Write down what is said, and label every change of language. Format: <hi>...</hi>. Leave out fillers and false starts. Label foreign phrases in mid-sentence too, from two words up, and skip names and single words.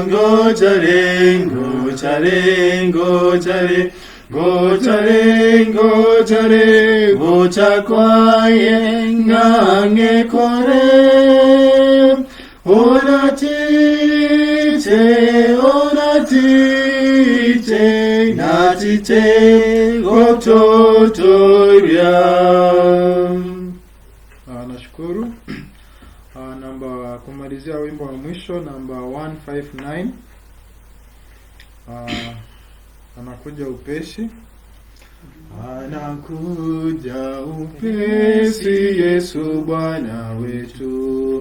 <guz>Ngojare, ngojare, ngojare, ngojare, ngojare, goja kwaye ng'ang'e kore. Ona tite, na tite, gototo ria.</guz> <sw>Nashukuru. Namba kumalizia wimbo wa mwisho namba 159. Anakuja upesi. Anakuja upesi Yesu Bwana wetu.</sw>